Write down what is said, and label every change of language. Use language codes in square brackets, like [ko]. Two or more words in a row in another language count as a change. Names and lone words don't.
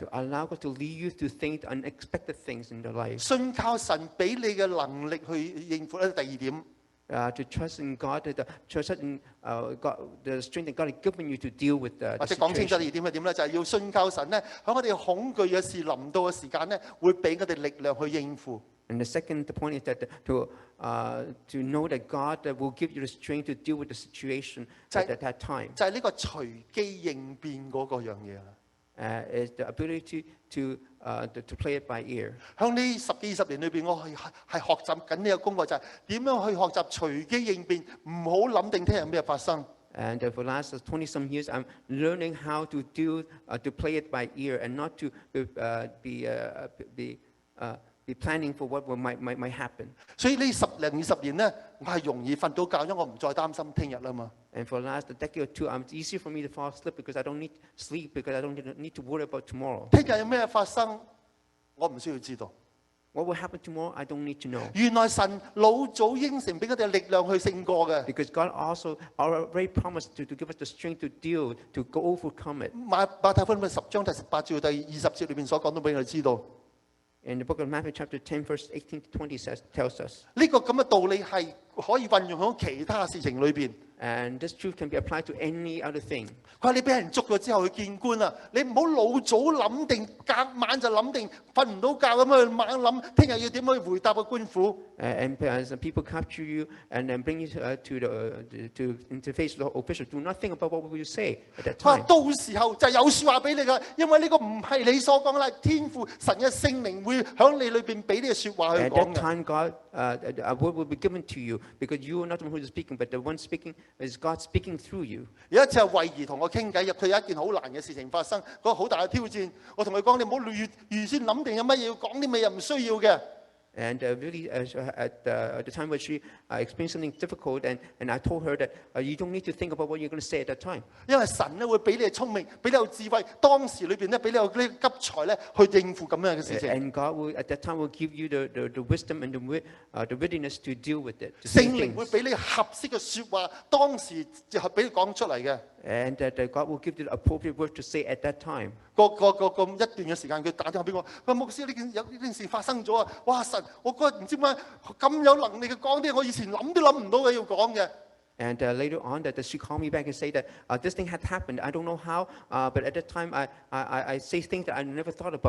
[en] To allow God to lead you to think unexpected things in your life. [yue] 信靠神俾你嘅能力去應付咧。第二點。 [en] To trust in God, trust in God, the strength that God has given you to deal with the [yue] 或者講清楚 [en] situation. [yue] 第二點係點咧？就係要信靠神咧，喺我哋恐懼嘅事臨到嘅時間咧，會俾我哋力量去應付。 [en] And the second point is that to know that God will give you the strength to deal with the situation at that time. [yue] 就係呢個隨機應變嗰個樣嘢啦。 [en] Is the ability to play it by ear. [yue] 喺呢10幾20年裏邊，我係學習緊呢個功課，就係點樣去學習隨機應變，唔好諗定聽日咩發生。 [en] And for the last 20-some years, I'm learning how to play it by ear and not to be planning for what might happen. [yue] 所以呢10零20年咧，我係容易瞓到覺，因為我唔再擔心聽日啦嘛。 [en] And for the last decade or two, it's easier for me to fall asleep because I don't need sleep, because I don't need to worry about tomorrow. [yue] 聽日有咩發生，我唔需要知道。 [en] What will happen tomorrow, I don't need to know. [yue] 原來神老早應承俾我哋力量去勝過嘅。 [en] Because God also already promised to give us the strength to go overcome it. [yue] 馬太福音10章第18至第20節裏邊所講到俾我哋知道。 [en] In the book of Matthew chapter 10, verse 18 to 20 tells us. [yue] 呢個咁嘅道理係可以運用喺其他事情裏邊。 [en] And this truth can be applied to any other thing. [yue] 佢話你俾人捉咗之後去見官啊，你唔好老早諗定，隔晚就諗定，瞓唔到覺咁去猛諗，聽日要點去回答個官府。 [en] And as people capture you and then bring you to interface with the official, do not think about what will you say at that [yue] 佢話 [en] time. [yue] 到時候就有説話俾你㗎，因為呢個唔係你所講啦，天父神嘅聖靈會響你裏邊俾呢個説話去 [en] At [yue] 講 [en] that [yue] 嘅。 [en] time, God, a word will be given to you because you are not the one who is speaking, but the one speaking is God speaking through you. [yue] 有一次係慧兒同我傾偈，佢有一件好難嘅事情發生，嗰個好大嘅挑戰。我同佢講：你唔好預先諗定有乜嘢要講啲咩又唔需要嘅。 [en] And really, at the time when she experienced something difficult, and I told her that you don't need to think about what you're going to say at that time. [yue] 因為神咧會俾你聰明，俾你有智慧，當時裏邊咧俾你有呢急才咧去應付咁樣嘅事情。 [en] And God will, at that time, will give you the wisdom and the readiness to deal with it. [yue] 聖靈會俾你合適嘅説話，當時就係俾你講出嚟嘅。 [en] And that God will give you the appropriate word to say at that time. [yue] 咁一段嘅時間，佢打電話俾我，佢話牧師呢件事發生咗啊！哇神，我覺得唔知點解咁有能力嘅講啲我以前諗都諗唔到嘅要講嘅。 [en] And later on, that she called me back and said that this thing had happened. I don't know how, but at that time, I say things that I never thought about.